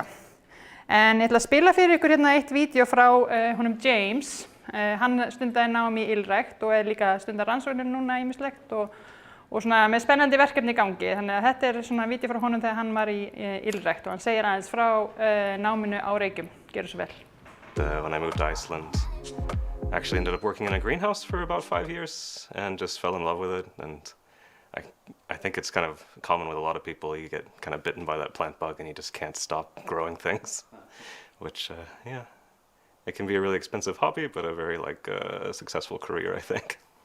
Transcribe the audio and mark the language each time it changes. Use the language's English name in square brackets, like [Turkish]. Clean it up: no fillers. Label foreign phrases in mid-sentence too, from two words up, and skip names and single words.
[Icelandic] En ég ætla að spila fyrir ykkur hérna eitt vídeo frá honum James. Hann stundaði nám í ylrækt og er líka stundar rannsóknir núna ýmislegt og svona með spennandi verkefni í gangi. Þannig að þetta er svona vídeo frá honum þegar hann var í ylrækt og hann segir aðeins frá náminu á Reykjum. Gjörðu svo vel. [English] When I moved to Iceland, I actually ended up working in a greenhouse for about 5 years and just fell in love with it. And I think it's kind of common with a lot of people. You get kind of bitten by that plant bug and you just can't stop growing things, which, yeah, it can be a really expensive hobby, but a very successful career, I think.